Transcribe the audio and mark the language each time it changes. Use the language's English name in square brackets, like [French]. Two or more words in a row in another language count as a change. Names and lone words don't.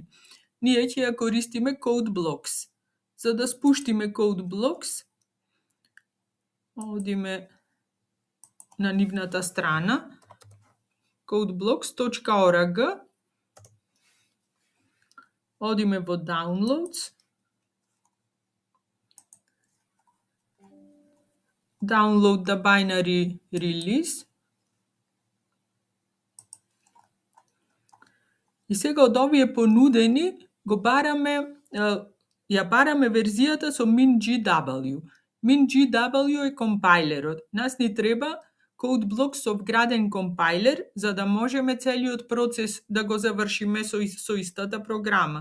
[Macedonian] Ние ќе ја користиме CodeBlocks. За да спуштиме CodeBlocks, одиме на нивната страна codeblocks.org, одиме во Downloads, [English] Download the binary release. [Macedonian] И сега од овие понудени ја бараме верзијата со MinGW. MinGW е компајлерот. Нас ни треба CodeBlocks со вграден компајлер, за да можеме целиот процес да го завршиме со истата програма.